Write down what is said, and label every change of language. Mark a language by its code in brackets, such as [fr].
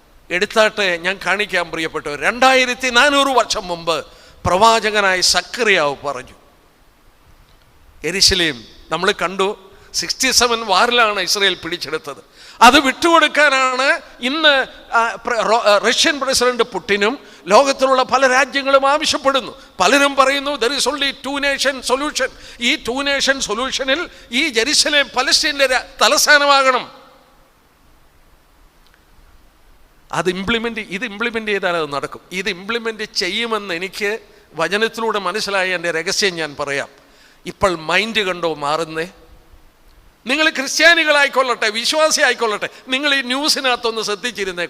[ml] എടുത്താട്ടെ, ഞാൻ കാണിക്കാൻ പ്രിയപ്പെട്ടവർ. 2400 വർഷം മുമ്പ് പ്രവാചകനായ സക്കറിയാവ് പറഞ്ഞു, യെരുശലേം നമ്മൾ കണ്ടു 67 വാറിലാണ് ഇസ്രയേൽ പിടിച്ചെടുത്തത്. അത് വിട്ടുകൊടുക്കാനാണ് ഇന്ന് റഷ്യൻ പ്രസിഡന്റ് പുടിനും ലോകത്തിലുള്ള പല രാജ്യങ്ങളും ആവശ്യപ്പെടുന്നു. പലരും പറയുന്നു [en] there is only 2 nation solution. [ml] ഈ 2 nation സൊല്യൂഷനിൽ ഈ ജെറുസലേം പലസ്തീനിലെ തലസ്ഥാനമാകണം. ഇത് ഇംപ്ലിമെൻ്റ് ചെയ്താൽ അത് നടക്കും. ഇത് ഇംപ്ലിമെൻ്റ് ചെയ്യുമെന്ന് എനിക്ക് വചനത്തിലൂടെ മനസ്സിലായ എൻ്റെ രഹസ്യം ഞാൻ പറയാം. ഇപ്പോൾ മൈൻഡ് കണ്ടോ മാറുന്നേ? നിങ്ങൾ ക്രിസ്ത്യാനികളായിക്കൊള്ളട്ടെ, വിശ്വാസി ആയിക്കൊള്ളട്ടെ, നിങ്ങൾ ഈ ന്യൂസിനകത്തൊന്ന് ശ്രദ്ധിച്ചിരുന്നേ.